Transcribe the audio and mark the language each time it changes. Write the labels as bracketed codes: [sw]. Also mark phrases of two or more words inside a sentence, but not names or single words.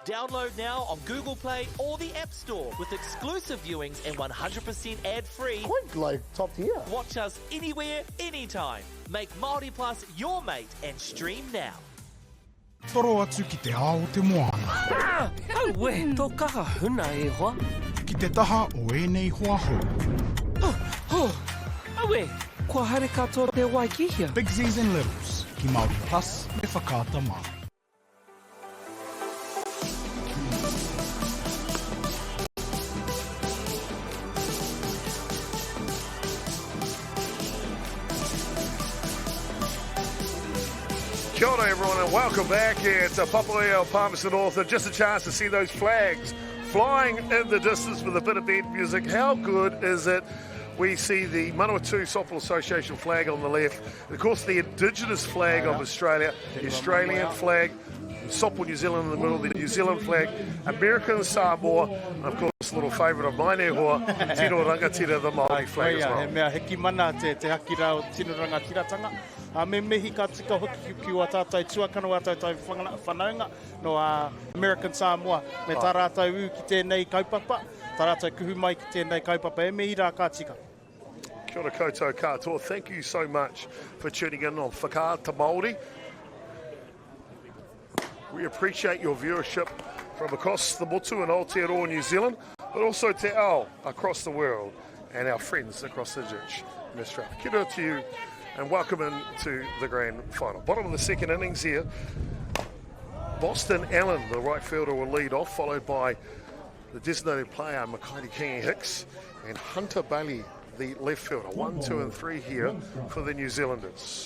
[en] Download now on Google Play or the App Store with exclusive viewings and 100% ad-free. Quite like top tier. Watch us anywhere, anytime. Make MāORI Plus your mate and stream now. [mi] Toro atu ki te ao te moana. Auwe, tō kaha huna e hoa. Ki te taha o ēnei hoa hou. Auwe, kua haere katoa te Waikihia. Big Z's and Littles, ki MāORI Plus, me whakaata mā. Kia ora [en] everyone and welcome back. It's a Papaia Palmerston North, and just a chance to see those flags flying in the distance with a bit of band music. How good is it? We see the Manawatū Softball Association flag on the left, and of course the Indigenous flag of Australia, the Australian flag, Softball New Zealand in the middle, the New Zealand flag, American Samoa, and of course a little favourite of mine [mi] e hoa, [en] Tino Rangatira, the Māori flag as well. [mi] He mea heki mana te haki rao Tino Rangatira-tanga. Me mehi ka tika hoki ki o tātai tuakana o tātai whanaunga no American Samoa. Me tā rātou u ki tēnei kaupapa, tā rātou kuhu mai ki tēnei kaupapa. E mehi rā ka tika. Kia ora koutou katoa. [en] Thank you so much for tuning in on Whakaata Māori. We appreciate your viewership from across the motu in Aotearoa, New Zealand, but also [mi] te ao [en] across the world and our friends across the ditch in Australia. [mi] Kia ora [en] to you and welcome into the grand final. Bottom of the second innings here. Boston Allen, the right fielder, will lead off, followed by the designated player, Makaiti Kingi Hicks, and Hunter Bailey, the left fielder. 1, 2 and 3 here for the New Zealanders.